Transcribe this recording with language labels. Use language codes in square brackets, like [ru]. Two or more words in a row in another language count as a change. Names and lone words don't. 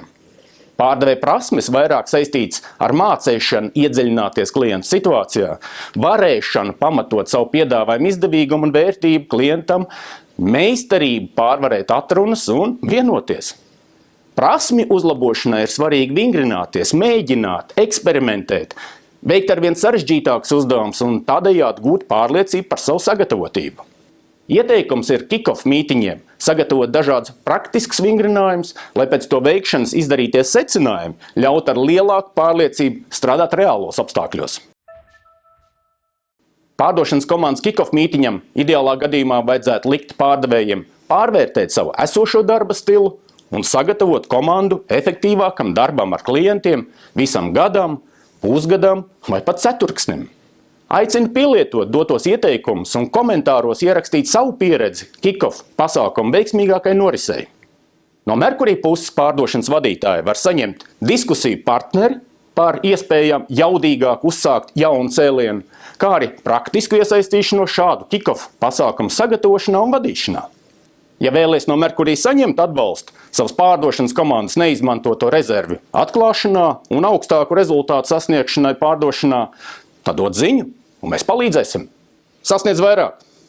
[lv] Pārdevēja prasmes vairāk saistīts ar mācīšanu iedziļināties klientu situācijā, varēšanu pamatot savu piedāvājumu izdevīgumu un vērtību klientam, meistarību pārvarēt atrunas un vienoties. Prasmju uzlabošanai ir svarīgi vingrināties, mēģināt, eksperimentēt, veikt arvien sarežģītākus uzdevumus un tādējādi gūt pārliecību par savu sagatavotību. Ieteikums ir kick-off mītiņiem sagatavot dažādus praktiskus vingrinājumus, lai pēc to veikšanas izdarīties secinājumi, ļaut ar lielāku pārliecību strādāt reālos apstākļos. Pārdošanas komandas kick-off mītiņam ideālā gadījumā vajadzētu likt pārdevējiem pārvērtēt savu esošo darba stilu un sagatavot komandu efektīvākam darbam ar klientiem visam gadam, pusgadam vai pat ceturksnim. Aicinu pielietot dotos ieteikumus un komentāros ierakstīt savu pieredzi kick-off pasākumu veiksmīgākai norisei. No Merkurī puses pārdošanas vadītāji var saņemt diskusiju partneri par iespējām jaudīgāk uzsākt jaunu cēlienu, kā arī praktisku iesaistīšanos šādu kick-off pasākumu sagatavošanā un vadīšanā. Ja vēlies no Merkurī saņemt atbalstu savas pārdošanas komandas neizmantoto rezervi atklāšanā un augstāku rezultātu sasniegšanai pārdošanā, tad dod ziņu, un mēs palīdzēsim. Sasniedz vairāk!